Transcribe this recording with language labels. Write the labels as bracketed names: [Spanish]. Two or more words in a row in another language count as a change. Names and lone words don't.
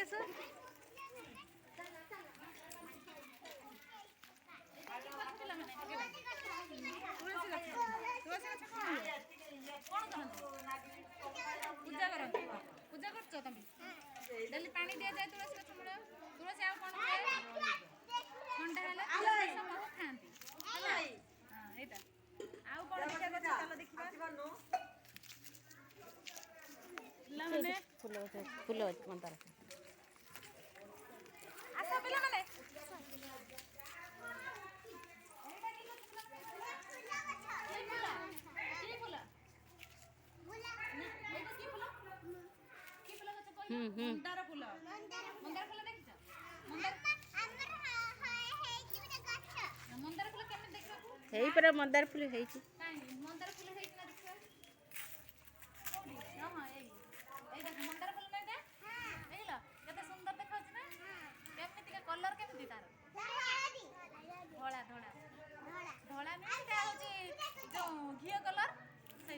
[Odia] ପିଲାମାନେ ତୁଳସୀ ଗଛ କଣ କରନ୍ତି ପୂଜା କରୁଛ ତମେ ଡେଲି ପାଣି ଦିଆଯାଏ ତୁଳସୀ ଗଛ ମୂଳ ତୁଳସୀ ଆଉ କ'ଣ ହୁଏ ଥଣ୍ଡା ହେଲେ ତୁଳସୀ ମହୁ ଖାଆନ୍ତି ହେଲା ଏଇଟା ଆଉ କ'ଣ ପୂଜା କରୁଛ ଚାଲ ଦେଖିବା ପିଲାମାନେ ଫୁଲ ମନ୍ଦାର ଆସ ପିଲାମାନେ ମନ୍ଦାର ଫୁଲ ଦେଖିଛ ମନ୍ଦାର ଫୁଲ କେମିତି ଦେଖିବାକୁ ହେଇ ପରା ମନ୍ଦାର ଫୁଲ ହେଇଛି କାହିଁକି ମନ୍ଦାର ଫୁଲ ହେଇଛି ନା ଦେଖିବା ହଁ ଏଇ ଦେଖ ମନ୍ଦାର ଫୁଲ ନା ଏଇଟା ଦେଖିଲ କେତେ ସୁନ୍ଦର ଦେଖାଉଛି ନା କେମିତିକା କଲର କେମିତି ତାର ଧଳା ଏଇଟା ହଉଛି ଯୋଉ ଘିଅ କଲର ସେଇ